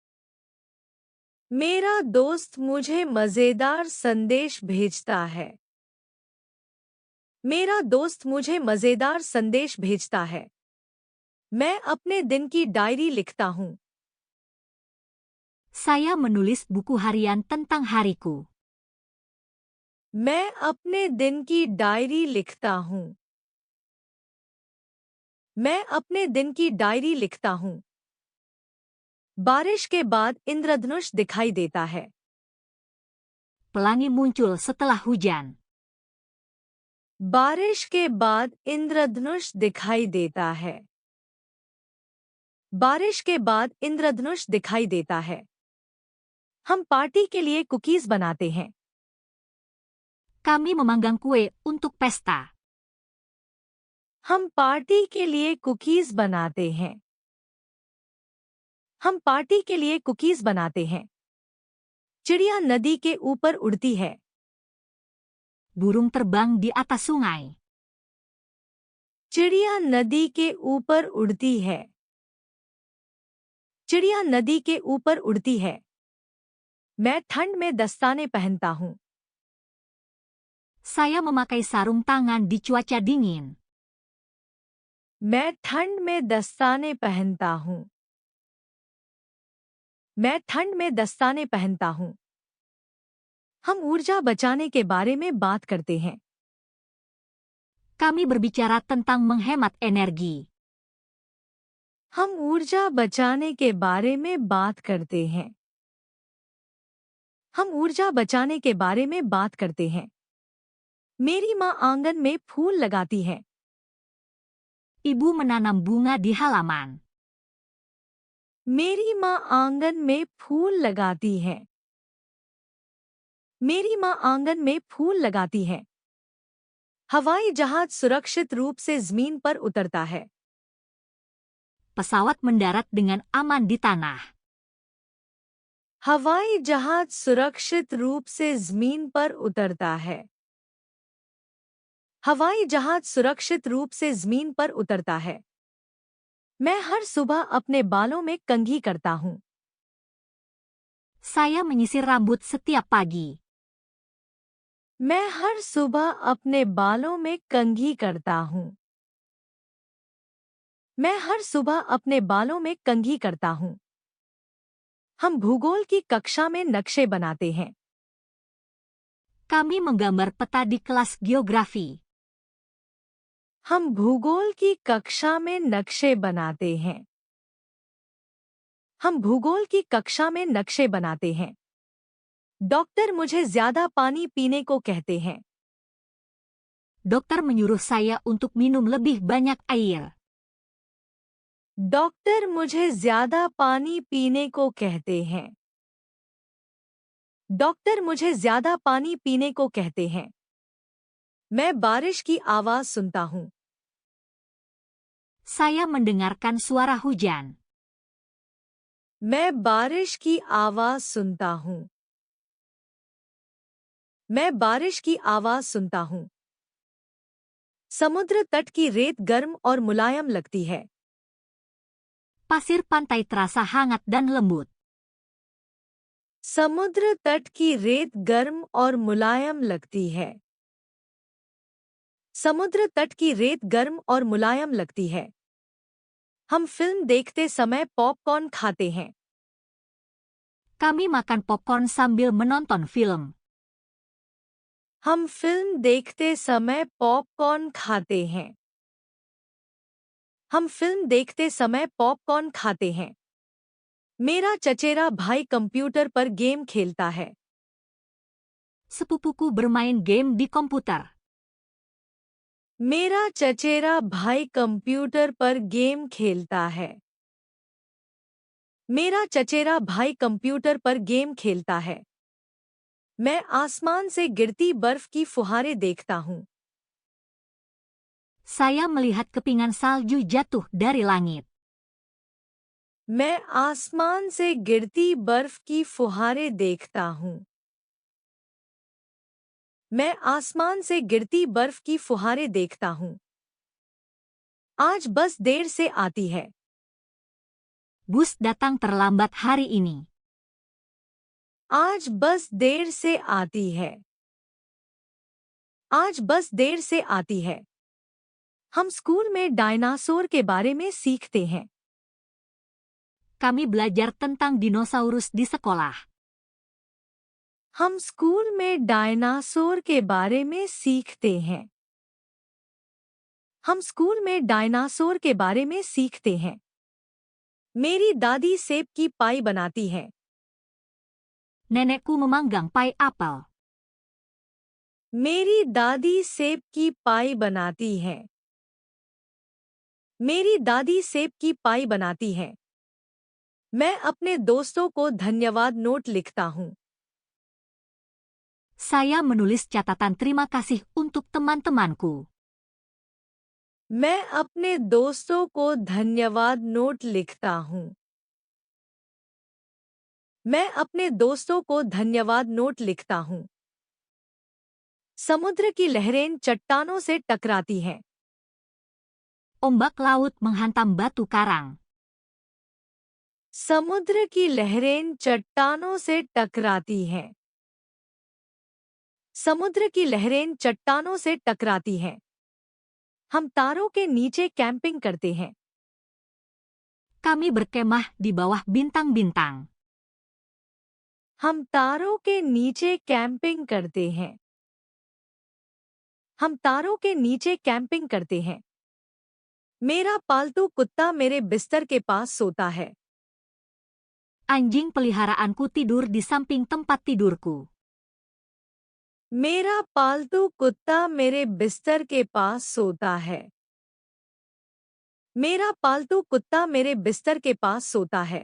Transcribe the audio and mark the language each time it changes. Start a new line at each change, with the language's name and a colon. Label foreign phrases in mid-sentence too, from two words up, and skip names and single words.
Hindi: मेरा दोस्त मुझे मजेदार संदेश भेजता है। मेरा दोस्त मुझे मजेदार संदेश भेजता है। मैं अपने दिन की डायरी लिखता हूँ।
Indonesian: Saya menulis buku harian tentang hariku.
Hindi: मैं अपने दिन की डायरी लिखता हूँ। मैं अपने दिन की डायरी लिखता हूँ। बारिश के बाद इंद्रधनुष दिखाई देता है।
Indonesian: pelangi muncul setelah hujan.
Hindi: बारिश के बाद इंद्रधनुष दिखाई देता है. बारिश के बाद इंद्रधनुष दिखाई देता है. हम पार्टी के लिए कुकीज बनाते हैं.
Indonesian: Kami memanggang kue untuk pesta.
Hindi: हम पार्टी के लिए कुकीज बनाते हैं. हम पार्टी के लिए कुकीज बनाते हैं. चिड़िया नदी के ऊपर उड़ती है.
Indonesian: Burung terbang di atas sungai.
Hindi: चिड़िया नदी के ऊपर उड़ती है. चिड़िया नदी के ऊपर उड़ती है. मैं ठंड में दस्ताने पहनता हूँ.
Indonesian: Saya memakai sarung tangan di cuaca dingin.
Hindi: मैं ठंड में दस्ताने पहनता हूँ. मैं ठंड में दस्ताने पहनता हूँ. हम ऊर्जा बचाने के बारे में बात करते हैं.
Indonesian: Kami berbicara tentang menghemat energi.
Hindi: हम ऊर्जा बचाने के बारे में बात करते हैं. हम ऊर्जा बचाने के बारे में बात करते हैं. मेरी माँ आंगन में फूल लगाती है.
Indonesian: Ibu menanam bunga di halaman.
Hindi: मेरी माँ आंगन में फूल लगाती है. मेरी माँ आंगन में फूल लगाती है. हवाई जहाज सुरक्षित रूप से जमीन पर उतरता है.
Indonesian: Pesawat mendarat dengan aman di tanah.
Hindi: हवाई जहाज सुरक्षित रूप से जमीन पर उतरता है. हवाई जहाज सुरक्षित रूप से जमीन पर उतरता है. मैं हर सुबह अपने बालों में कंघी करता हूँ.
Indonesian: Saya menyisir rambut setiap pagi.
Hindi: मैं हर सुबह अपने बालों में कंघी करता हूँ. मैं हर सुबह अपने बालों में कंघी करता हूँ. हम भूगोल की कक्षा में नक्शे बनाते हैं.
Indonesian: Kami menggambar peta di kelas geografi.
Hindi: हम भूगोल की कक्षा में नक्शे बनाते हैं. हम भूगोल की कक्षा में नक्शे बनाते हैं. डॉक्टर मुझे ज्यादा पानी पीने को कहते हैं.
Indonesian: Dokter menyuruh saya untuk minum lebih banyak air.
Hindi: डॉक्टर मुझे ज्यादा पानी पीने को कहते हैं. डॉक्टर मुझे ज्यादा पानी पीने को कहते हैं. मैं बारिश की आवाज सुनता हूँ.
Indonesian: Saya mendengarkan suara hujan.
Hindi: मैं बारिश की आवाज सुनता हूँ. मैं बारिश की आवाज सुनता हूँ. समुद्र तट की रेत गर्म और मुलायम लगती है.
Indonesian: Pasir pantai terasa hangat dan lembut.
Hindi: समुद्र तट की रेत गर्म और मुलायम लगती है. समुद्र तट की रेत गर्म और मुलायम लगती है. हम फिल्म देखते समय पॉपकॉर्न खाते हैं.
Indonesian: Kami makan popcorn sambil menonton film.
Hindi: हम फिल्म देखते समय पॉपकॉर्न खाते हैं. हम फिल्म देखते समय पॉपकॉर्न खाते हैं. मेरा चचेरा भाई कंप्यूटर पर गेम खेलता है.
Indonesian: Sepupuku bermain game di komputer.
Hindi: मेरा चचेरा भाई कंप्यूटर पर गेम खेलता है. मेरा चचेरा भाई कंप्यूटर पर गेम खेलता है. मैं आसमान से गिरती बर्फ की फुहारें देखता हूँ.
Indonesian: Saya melihat kepingan salju jatuh dari langit.
Hindi: मैं आसमान से गिरती बर्फ की फुहारें देखता हूँ. मैं आसमान से गिरती बर्फ की फुहारें देखता हूँ. आज बस देर से आती है.
Indonesian: Bus datang terlambat hari ini.
Hindi: आज बस देर से आती है. आज बस देर से आती है. हम स्कूल में डायनासोर के बारे में सीखते हैं.
Indonesian: Kami belajar tentang dinosaurus di sekolah.
Hindi: हम स्कूल में डायनासोर के बारे में सीखते हैं. हम स्कूल में डायनासोर के बारे में सीखते हैं. मेरी दादी सेब की पाई बनाती है.
Indonesian: Nenekku memanggang pai apel.
Hindi: मेरी दादी सेब की पाई बनाती है। मेरी दादी सेब की पाई बनाती है। मैं अपने दोस्तों को धन्यवाद नोट लिखता हूँ।
Indonesian: Saya menulis catatan terima kasih untuk teman-temanku.
Hindi: मैं अपने दोस्तों को धन्यवाद नोट लिखता हूँ। मैं अपने दोस्तों को धन्यवाद नोट लिखता हूँ। समुद्र की लहरें चट्टानों से टकराती हैं।
Indonesian: Ombak laut menghantam batu karang.
Hindi: समुद्र की लहरें चट्टानों से टकराती हैं। समुद्र की लहरें चट्टानों से टकराती हैं। हम तारों के नीचे कैंपिंग करते हैं।
Indonesian: Kami berkemah di bawah bintang-bintang.
Hindi: हम तारों के नीचे कैंपिंग करते हैं। हम तारों के नीचे कैंपिंग करते हैं। मेरा पालतू कुत्ता मेरे बिस्तर के पास सोता है।
Indonesian: Anjing peliharaanku tidur di samping tempat tidurku.
Hindi: मेरा पालतू कुत्ता मेरे बिस्तर के पास सोता है। मेरा पालतू कुत्ता मेरे बिस्तर के पास सोता है।